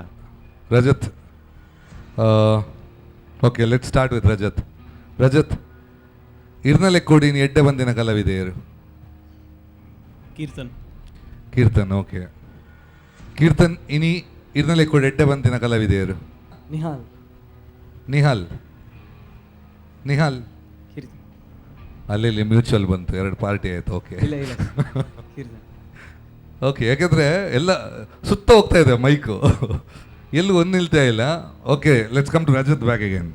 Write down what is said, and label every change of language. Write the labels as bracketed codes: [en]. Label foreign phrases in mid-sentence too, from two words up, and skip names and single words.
[tcy] ರಜತ್ [en] okay let start with [tcy] ರಜತ್ ಇರ್ನಲೆ ಕೂಡಿನಿ ಎಡ್ಡೆ ಬಂದಿನ ಕಲಾವಿದೆಯರು [kn] ಕೀರ್ತನ್ ಓಕೆ ಕೀರ್ತನ್ [tcy] ಇನಿ ಇರ್ನಲೆ ಕೂಡ ಎಡ್ಡೆ ಬಂದಿನ ಕಲಾವಿದೆಯರು [kn] ನಿಹಾಲ್ ಅಲ್ಲಿ ಮ್ಯೂಚುವಲ್ ಬಂತು 2 ಪಾರ್ಟಿ ಆಯ್ತು [en] okay okay [kn] ಯಾಕೆಂದ್ರೆ ಎಲ್ಲ ಸುತ್ತ ಹೋಗ್ತಾ ಇದೆ ಮೈಕು ಎಲ್ಲೂ ಒಂದು ನಿಲ್ತಾ ಇಲ್ಲ. [en] okay let's come to Rajat back again.